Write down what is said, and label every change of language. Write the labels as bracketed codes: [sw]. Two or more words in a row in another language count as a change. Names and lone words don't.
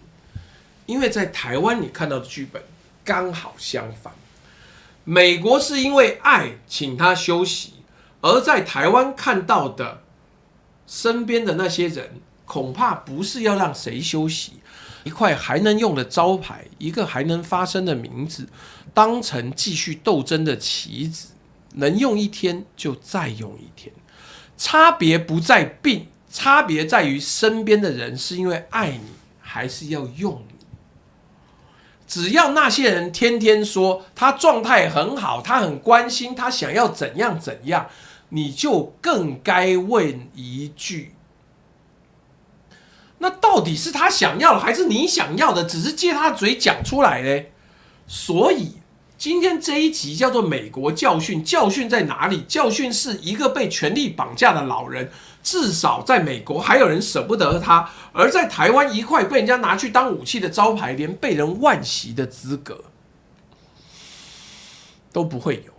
[zh] 因為在台灣你看到的劇本剛好相反，美國是因為愛請他休息，而在台灣看到的身邊的那些人，恐怕不是要讓誰休息。一塊還能用的招牌，一個還能發聲的名字，當成繼續鬥爭的棋子，能用一天就再用一天。差別不在病，差別在於身邊的人是因為愛你，還是要用你。只要那些人天天說他狀態很好，他很關心，他想要怎樣怎樣，你就更該問一句，那到底是他想要的，還是你想要的？只是借他的嘴講出來呢？所以今天這一集叫做美國教訓。教訓在哪裡？教訓是一個被權力綁架的老人，至少在美國還有人捨不得他，而在台灣一塊被人家拿去當武器的招牌，連被人惋惜的資格都不會有。